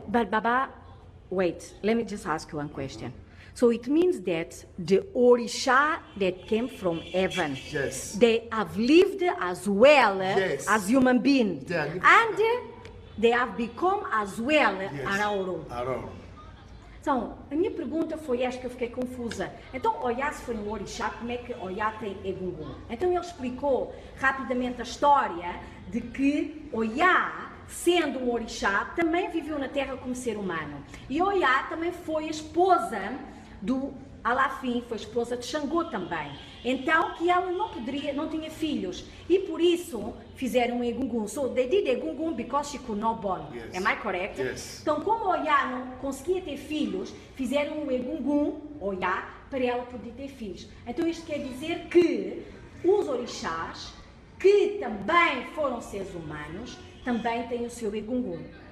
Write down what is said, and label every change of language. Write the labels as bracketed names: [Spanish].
[English] But Baba, wait, let me just ask you one question. So it means that the Orisha that came from heaven, yes, they have lived as well as human beings, and they have become as well Araoro. [Portuguese] Então, a minha pergunta foi esta que eu fiquei confusa. Então, Oya se foi um Orixá, como é que Oya tem Egungun? Então ele explicou rapidamente a história de que Oya, sendo um Orixá, também viveu na Terra como ser humano. E Oya também foi a esposa do Alaafin, foi esposa de Xangô também. Então, que ela não tinha filhos. E por isso, fizeram um Egungun. [English] So, they did Egungun because she could not born. Yes. Am I correct? Yes. [Portuguese] Então, como Oya não conseguia ter filhos, fizeram um Egungun, Oya, para ela poder ter filhos. Então, isto quer dizer que os orixás, que também foram seres humanos, também têm o seu Egungun.